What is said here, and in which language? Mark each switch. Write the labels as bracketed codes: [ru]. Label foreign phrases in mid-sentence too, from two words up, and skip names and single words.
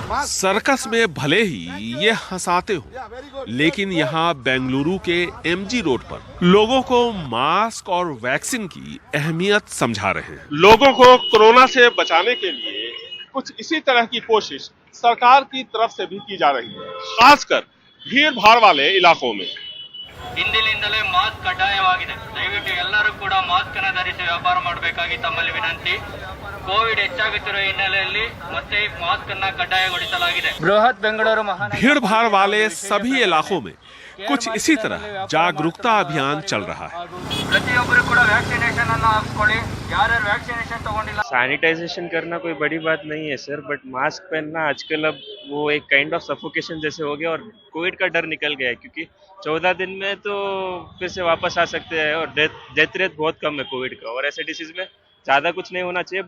[hi] सर्कस में भले ही ये हंसाते हो, लेकिन यहाँ बेंगलुरु के MG रोड पर लोगों को मास्क और वैक्सीन की अहमियत समझा रहे हैं। लोगों को कोरोना से बचाने के लिए कुछ इसी तरह की कोशिश सरकार की तरफ से भी की जा रही है, खासकर भीड़ भाड़ वाले इलाकों में। [kn] ಇಂದಿನಿಂದಲೇ ಮಾಸ್ಕ್ ಕಡ್ಡಾಯವಾಗಿದೆ. ದಯವಿಟ್ಟು ಎಲ್ಲರೂ ಕೂಡ ಮಾಸ್ಕ್ ಅನ್ನು ಧರಿಸಿ ವ್ಯಾಪಾರ ಮಾಡಬೇಕಾಗಿ ತಮ್ಮಲ್ಲಿ ವಿನಂತಿ. ಕೋವಿಡ್ ಹೆಚ್ಚಾಗುತ್ತಿರುವ ಹಿನ್ನೆಲೆಯಲ್ಲಿ ಮತ್ತೆ ಮಾಸ್ಕ್ ಅನ್ನು ಕಡ್ಡಾಯಗೊಳಿಸಲಾಗಿದೆ. ಬೃಹತ್ ಬೆಂಗಳೂರು ಮಹಾನಗರ [hi] भीड़ भाड़ वाले सभी इलाकों में कुछ इसी तरह जागरूकता अभियान चल रहा है। [kn] ಪ್ರತಿಯೊಬ್ಬರು ಕೂಡ ವ್ಯಾಕ್ಸಿನೇಷನ್ ಅನ್ನು ಹಾಕಿಕೊಳ್ಳಿ. ಯಾರ್ಯಾರು ವ್ಯಾಕ್ಸಿನೇಷನ್ ತಗೊಂಡಿಲ್ಲ, [hi] सैनिटाइजेशन करना कोई बड़ी बात नहीं है सर, [en] but mask [hi] पहनना आजकल अब वो एक [en] kind of suffocation [hi] जैसे हो गया और कोविड का डर निकल गया है, क्योंकि 14 दिन में तो फिर से वापस आ सकते हैं और [en] death rate [hi] बहुत कम है कोविड का, और ऐसे डिसीज में ज्यादा कुछ नहीं होना चाहिए।